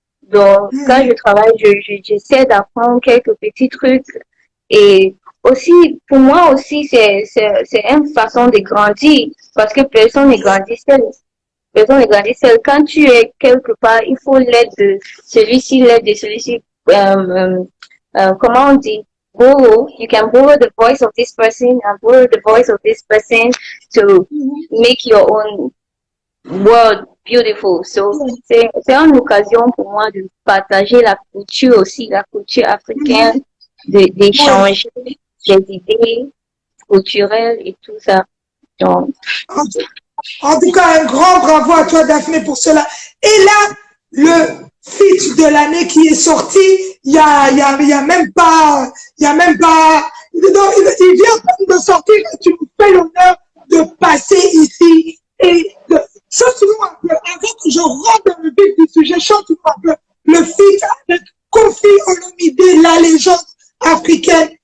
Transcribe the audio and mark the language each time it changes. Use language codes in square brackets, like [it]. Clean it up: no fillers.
[fr] Donc, quand je travaille, j'essaie d'apprendre quelques petits trucs. Et aussi, pour moi aussi, c'est une façon de grandir, parce que personne n'est grandi seul. Personne n'est grandi seul. Quand tu es quelque part, il faut l'aide de celui-ci, l'aide de celui-ci. Comment on dit? Borrow. [en] You can borrow the voice of this person and borrow the voice of this person to make your own world beautiful. [fr] So, c'est une occasion pour moi de partager la culture aussi, la culture africaine, d'échanger des idées culturelles et tout ça. Donc, en tout cas, un grand bravo à toi, Daphné, pour cela. Et là, le feat de l'année qui est sorti, il y a même pas, il vient de sortir et tu nous fais l'honneur de passer ici et chante-nous un peu, avant que je rentre dans le vif du sujet, chante-nous un peu le feat avec Koffi Olomide, la légende africaine.